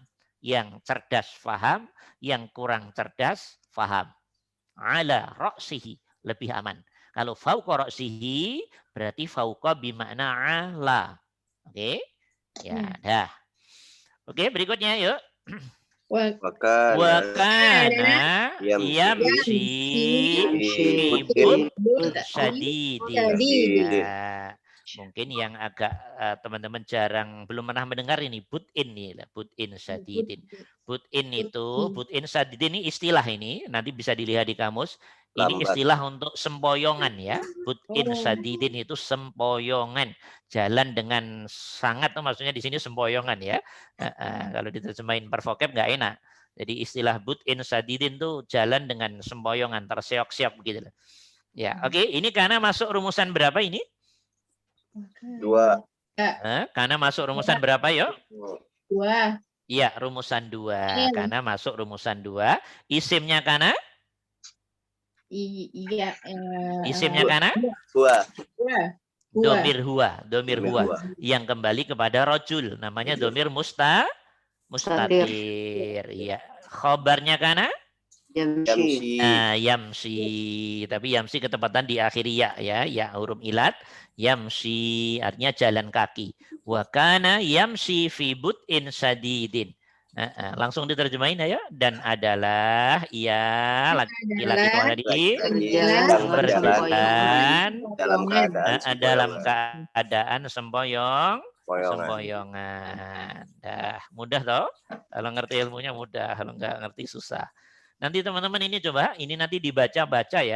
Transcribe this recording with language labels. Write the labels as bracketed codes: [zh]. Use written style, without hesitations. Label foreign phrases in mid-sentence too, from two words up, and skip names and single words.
[id] Yang cerdas paham, yang kurang cerdas paham. [ar] على رأسه, [id] lebih aman. Kalau [ar] فوق رأسه, [id] berarti fauqa bimakna ala. Oke? Ya, dah. Oke, berikutnya yuk. [ar] وكان يمشي في بطء شديد. [id] Nah, mungkin yang agak teman-teman jarang belum pernah mendengar ini but-in nih, [ar] بطءٍ شديد. [id] But-in itu, [ar] بطءٍ شديد [id] ini istilah ini, nanti bisa dilihat di kamus. Ini istilah untuk sempoyongan ya. [ar] بطءٍ شديد [id] itu sempoyongan. Jalan dengan sangat, maksudnya di sini sempoyongan ya. Kalau diterjemahin per vocab nggak enak. Jadi istilah [ar] بطءٍ شديد [id] itu jalan dengan sempoyongan, terseok-seok begitu. Ya, oke. Ini karena masuk rumusan berapa ini? 2. Karena masuk rumusan berapa yuk? 2. Iya, rumusan 2. Karena masuk rumusan 2. Isimnya karena? Iya. Isimnya karena? [ar] ضمير هو. [id] Yang kembali kepada rojul. Namanya [ar] ضمير مستتر. [id] Iya. Khobarnya karena? Yamsi. Tapi yamsi ketepatan di akhir ya. Ya huruf ilat. Yamsi artinya jalan kaki. [ar] وكان يمشي في بطءٍ شديد. [id] Langsung diterjemahin ya. Dan adalah ia laki-laki itu tadi berjalan dalam keadaan sempoyongan. Dah, mudah toh? Kalau ngerti ilmunya mudah, kalau nggak ngerti susah. Nanti teman-teman ini coba, ini nanti dibaca-baca ya.